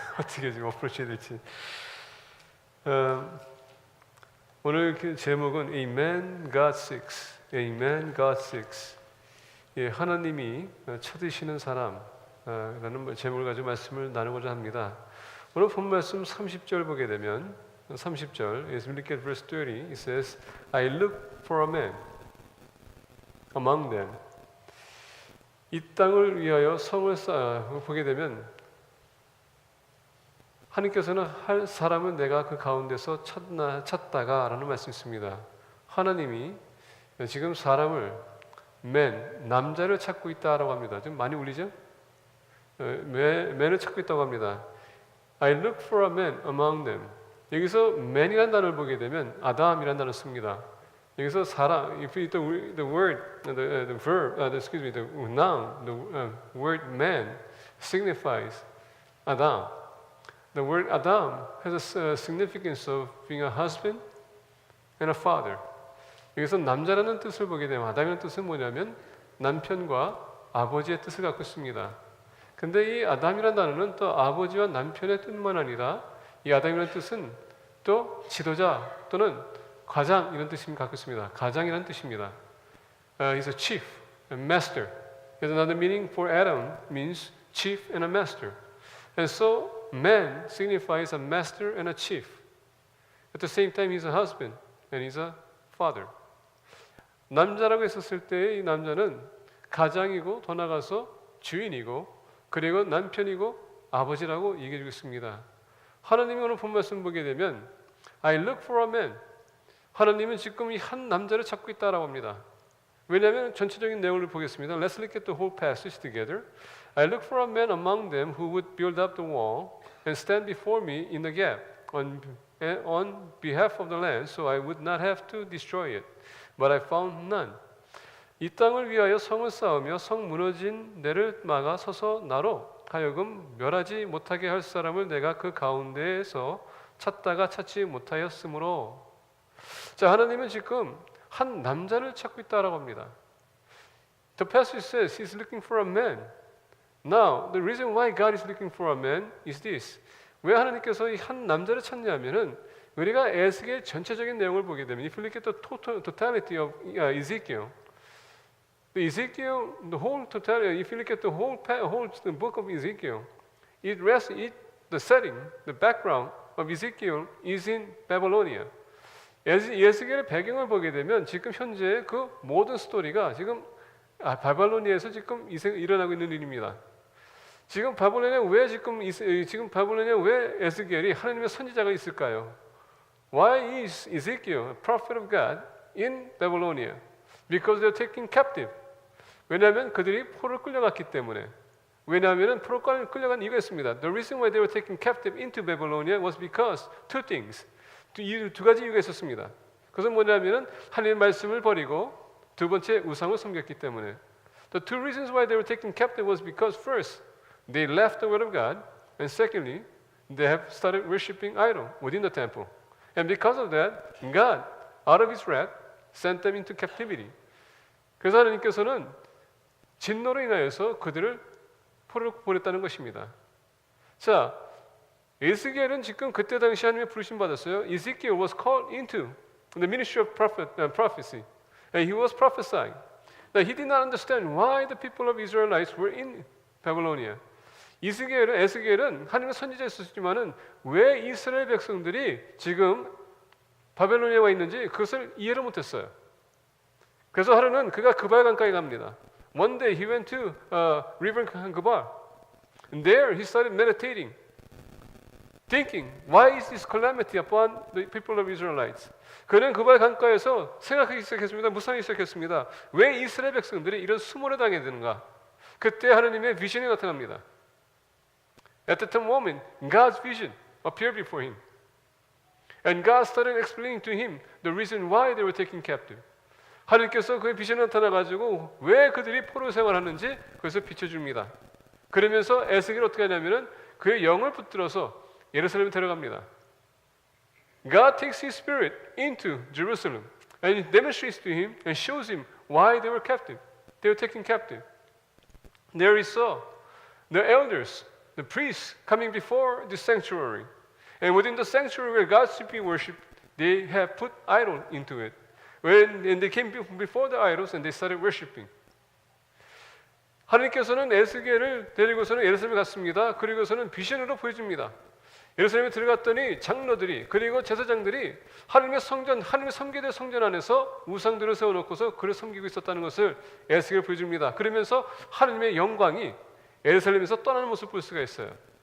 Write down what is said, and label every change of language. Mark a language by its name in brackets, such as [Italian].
[Korean] 어떻게 지금 어프로치 해야 될지. 오늘 그 제목은 [English] Amen God Seeks. Amen God Seeks. [Korean] 예, 하나님이 찾으시는 사람라는 제목을 가지고 말씀을 나누고자 합니다. 오늘 본 말씀 30절 보게 되면 30절, [English] as we look at verse 30, it says, I look for a man among them. [Korean] 이 땅을 위하여 성을 보게 되면 하나님께서는 할 사람은 내가 그 가운데서 찾다가 라는 말씀이 있습니다. 하나님이 지금 사람을 남자를 찾고 있다라고 합니다. 좀 많이 울리죠? man을 찾고 있다고 합니다. [English] I look for a man among them. [Korean] 여기서 man이라는 단어를 보게 되면 아담이라는 단어를 씁니다. 여기서 사람, [English] if you the word, the verb, the noun, the word man signifies Adam. The word Adam has a significance of being a husband and a father. [Korean] 여기서 남자라는 뜻을 보게 되면 아담이라는 뜻은 뭐냐면 남편과 아버지의 뜻을 갖고 있습니다. 근데 이 아담이라는 단어는 또 아버지와 남편의 뜻만 아니라 이 아담이라는 뜻은 또 지도자 또는 가장 이런 뜻을 갖고 있습니다. 가장이라는 뜻입니다. [English] He's a chief, a master. There's another meaning for Adam means chief and a master. And so man signifies a master and a chief. At the same time, he's a husband and he's a father. [Korean] 남자라고 했었을 때 이 남자는 가장이고 더 나아가서 주인이고 그리고 남편이고 아버지라고 얘기해 주고 있습니다. 하나님이 오늘 본 말씀 보게 되면 [English] I look for a man. [Korean] 하나님은 지금 이 한 남자를 찾고 있다라고 합니다. 왜냐하면 전체적인 내용을 보겠습니다. [English] Let's look at the whole passage together. I look for a man among them who would build up the wall and stand before me in the gap on behalf of the land, so I would not have to destroy it. But I found none. [Korean] 이 땅을 위하여 성을 쌓으며 성 무너진 데를 막아 서서 나로 하여금 멸하지 못하게 할 사람을 내가 그 가운데에서 찾다가 찾지 못하였으므로. 자, 하나님은 지금 한 남자를 찾고 있다라고 합니다. [English] The passage says He's looking for a man. Now, the reason why God is looking for a man is this. [Korean] 왜 하나님께서 이 한 남자를 찾냐면은 우리가 에스겔 전체적인 내용을 보게 되면 [English] if you look at the totality of Ezekiel, the whole totality, if you look at the whole book of Ezekiel, the setting, the background of Ezekiel is in Babylonia. [Korean] 에스겔의 배경을 보게 되면 지금 현재 그 모든 스토리가 지금 바벨로니아에서 지금 일어나고 있는 일입니다. 지금 바벨로니아에 왜 에스겔이 하나님의 선지자가 있을까요? [English] Why is Ezekiel, a prophet of God, in Babylonia? Because they are taken captive. [Korean] 왜냐하면 그들이 포로를 끌려갔기 때문에. 왜냐하면 포로를 끌려간 이유가 있습니다. [English] The reason why they were taken captive into Babylonia was because two things. [Korean] 두 가지 이유가 있었습니다. 그것은 뭐냐면은 하나님의 말씀을 버리고 두 번째 우상을 섬겼기 때문에. [English] The two reasons why they were taken captive was because first they left the word of God, and secondly they have started worshiping idol within the temple. And because of that, God, out of His wrath, sent them into captivity. [Korean] 그래서 하나님께서는 진노로 인하여서 그들을 포로로 보냈다는 것입니다. 자, 에스겔은 지금 그때 당시 하나님의 부르심 받았어요. [English] Ezekiel was called into the ministry of prophecy, and he was prophesying. Now he did not understand why the people of Israelites were in Babylonia. [Korean] 에스겔은 하나님의 선지자였었지만은 왜 이스라엘 백성들이 지금 바벨로니아에 와 있는지 그것을 이해를 못했어요. 그래서 하루는 그가 그발 강가에 갑니다. [English] One day he went to river Gabal, and there he started meditating, thinking, why is this calamity upon the people of Israelites? [Korean] 그는 그발 강가에서 생각하기 시작했습니다. 묵상하기 시작했습니다. 왜 이스라엘 백성들이 이런 수모를 당해야 되는가? 그때 하나님의 비전이 나타납니다. [English] At that moment, God's vision appeared before him. And God started explaining to him the reason why they were taken captive. [Korean] 하나님께서 그의 비전이 나타나가지고 왜 그들이 포로 생활하는지 그것을 비춰줍니다. 그러면서 에스겔이 어떻게 하냐면은 그의 영을 붙들어서 예루살렘에 데려갑니다. [English] God takes his spirit into Jerusalem and demonstrates to him and shows him why they were captive. They were taken captive. there is the elders, the priests coming before the sanctuary. And within the sanctuary where God should be worshipped, they have put idol into it. And they came before the idols and they started worshiping. [Korean] 하나님께서는 에스겔을 데리고서는 예루살렘에 갔습니다. 그리고서는 비전으로 보여줍니다. 예루살렘에 들어갔더니 장로들이 그리고 제사장들이 하나님의 성전, 하나님의 섬기될 성전 안에서 우상들을 세워놓고서 그를 섬기고 있었다는 것을 에스겔 보여줍니다. 그러면서 하나님의 영광이 예루살렘에서 떠나는 모습을 볼 수가 있어요.